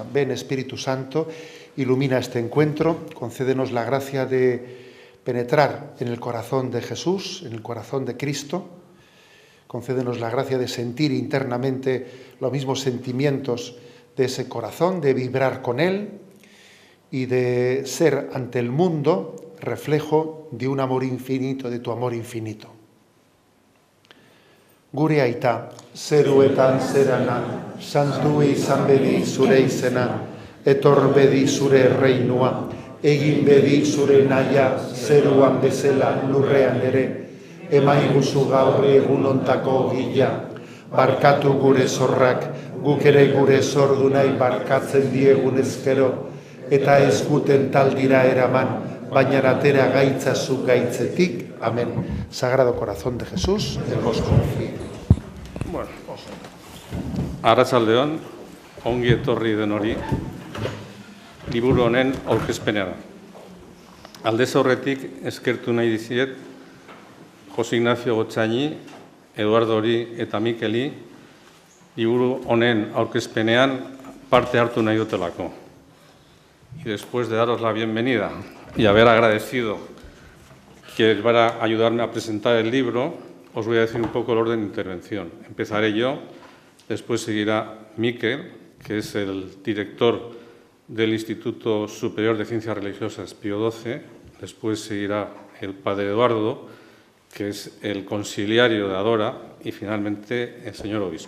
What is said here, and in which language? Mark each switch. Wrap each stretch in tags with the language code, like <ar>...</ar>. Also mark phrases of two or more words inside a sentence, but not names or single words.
<es>Ven, Espíritu Santo, ilumina este encuentro, concédenos la gracia de penetrar en el corazón de Jesús, en el corazón de Cristo. Concédenos la gracia de sentir internamente los mismos sentimientos de ese corazón, de vibrar con él y de ser ante el mundo reflejo de un amor infinito, de tu amor infinito.</es> <eu>Gure aita, zeruetan zerana, santu izan bedi zure izena, etor bedi zure reinua, egin bedi zure naia, zeruan bezala lurrean ere, emaiguzu gaur egun ontako gila, barkatu gure zorrak, guk ere gure zordunai barkatzen diegun ezkero, eta ez guten taldira eraman, baina atera gaitzazu gaitzetik.</eu> <es>Amén. Sagrado Corazón de Jesús, en vos confío.</es> <eu>Bueno, arratsaldeon, ongi etorri denori, liburu honen aurkezpenera. Aldez aurretik eskertu nahi diziet Jose Ignacio Gotxaini, Eduardori eta Mikeli liburu honen aurkezpenean parte hartu nahi dutelako.</eu> <es>Y después de daros la bienvenida y haber agradecido que van a ayudarme a presentar el libro, os voy a decir un poco el orden de intervención. Empezaré yo, después seguirá Miquel, que es el director del Instituto Superior de Ciencias Religiosas Pío XII, después seguirá el padre Eduardo, que es el conciliario de Adora, y finalmente el señor obispo.</es>